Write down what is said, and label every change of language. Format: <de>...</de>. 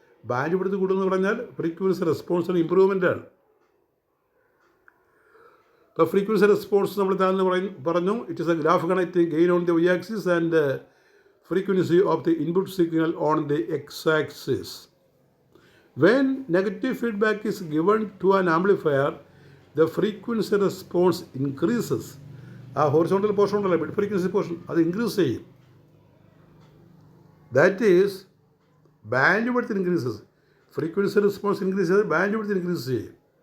<ml>Band width കൂടുമെന്ന് പറഞ്ഞാൽ frequency റെസ്പോൺസിന് ഇമ്പ്രൂവ്മെൻ്റാണ്. ഇപ്പോൾ frequency response നമ്മൾ താഴ്ന്ന് പറഞ്ഞു.</ml> <en>It is a graph connecting gain on the y axis ആൻഡ് frequency of the input signal on the x-axis. When negative feedback is given to an amplifier, the frequency response increases.</en> <ml>ആ horizontal portion ഉണ്ടല്ലോ, mid frequency portion, അത് increase ചെയ്യും.</ml> <en>That is bandwidth increases. Frequency response increase ചെയ്ത് bandwidth increase ചെയ്യും.</en>